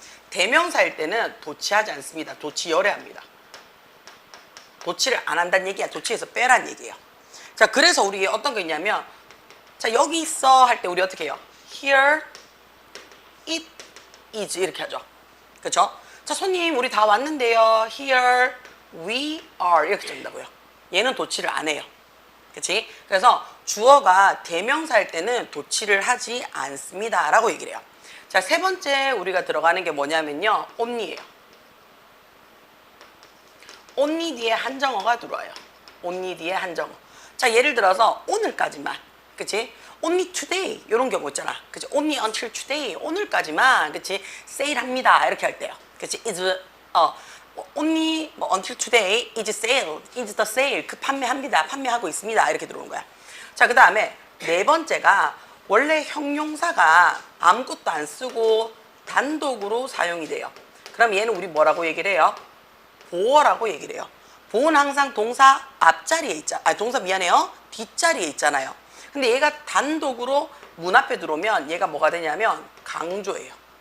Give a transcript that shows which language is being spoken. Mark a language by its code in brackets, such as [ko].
[ko] 대명사일 때는 도치하지 않습니다. 도치 열애합니다. 도치를 안 한다는 얘기야. 도치에서 빼란 얘기예요. 자, 그래서 우리 어떤 거 있냐면, 자, 여기 있어 할 때 우리 어떻게 해요? [en] Here it is [ko] 이렇게 하죠. 그렇죠? 자, 손님 우리 다 왔는데요. [en] Here we are [ko] 이렇게 적는다고요. 얘는 도치를 안 해요. 그치? 그래서 주어가 대명사일 때는 도치를 하지 않습니다 라고 얘기를 해요. 자, 세 번째 우리가 들어가는 게 뭐냐면요, only예요. only 뒤에 한정어가 들어와요. only 뒤에 한정어. 자, 예를 들어서 오늘까지만, 그치? [en] only today [ko] 이런 경우 있잖아. 그치? [en] only until today [ko] 오늘까지만, 그치? 세일합니다 이렇게 할 때요. 그치? [en] is only [ko] 뭐 [en] until today is sale, is the sale [ko] 그 판매합니다, 판매하고 있습니다 이렇게 들어오는 거야. 자, 그 다음에 네 번째가 원래 형용사가 아무것도 안 쓰고 단독으로 사용이 돼요. 그럼 얘는 우리 뭐라고 얘기를 해요? 보어라고 얘기를 해요. 보어는 항상 동사 앞자리에 있잖아. 동사 미안해요. 뒷자리에 있잖아요. 근데 얘가 단독으로 문 앞에 들어오면 얘가 뭐가 되냐면 강조예요.